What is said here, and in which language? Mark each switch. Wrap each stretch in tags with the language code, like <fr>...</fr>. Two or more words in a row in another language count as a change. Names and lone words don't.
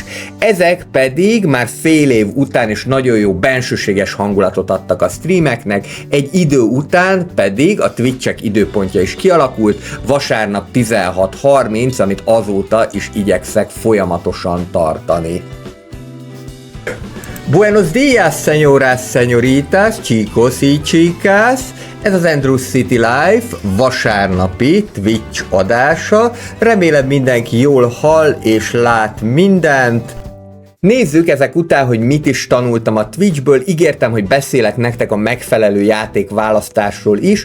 <hu>Ezek pedig már fél év után is nagyon jó bensőséges hangulatot adtak a streameknek, egy idő után pedig a Twitch-ek időpontja is kialakult, vasárnap 16:30, amit azóta is igyekszek folyamatosan tartani.</hu> <es>Buenos días, señoras, señoritas, chicos y chicas!</es> <hu>Ez az Andrews City Life vasárnapi Twitch adása. Remélem mindenki jól hall és lát mindent. Nézzük ezek után, hogy mit is tanultam a Twitchből. Ígértem, hogy beszélek nektek a megfelelő játékválasztásról is.</hu>